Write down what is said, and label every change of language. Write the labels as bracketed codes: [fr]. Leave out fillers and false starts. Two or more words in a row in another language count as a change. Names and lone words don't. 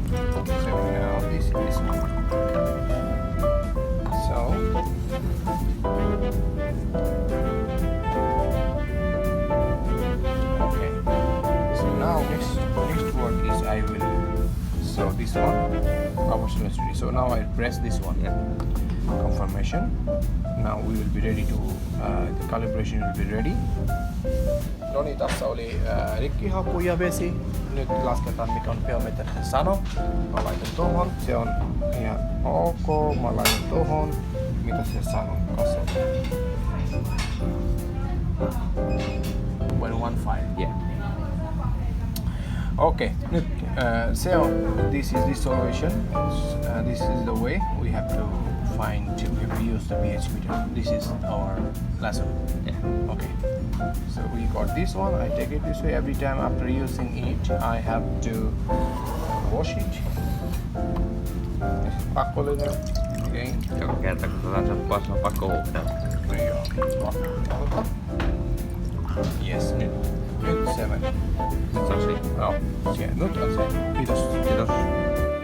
[en] So now this is this one. So okay. So now next work is I will, so this one, so now I press this one. Yeah. Confirmation. Now we will be ready to the calibration will be ready. [fi] No niin, tässä oli rikkihaku ja vesi. Nyt lasketaan mikä on geometrisen sano. Mä laitan tohon, se on ihan ok. Mä laitan tohon, mitä se sanoo kanssa. 1.15. [en] Yeah. [fi] Okay, nyt se on, [en] this is distillation. This is the way we have to find to use the pH meter. This is our lesson. Yeah. Okay, so we got this one. I take it this way. Every time after using it, I have to wash it. [fi] Pakollinen again. Joka kerta kun tätä soppaa, se on pakko huuhdella. Joo. Yes, nyt se meni. Nyt se on siinä. Joo, nyt on se. Kiitos. Kiitos.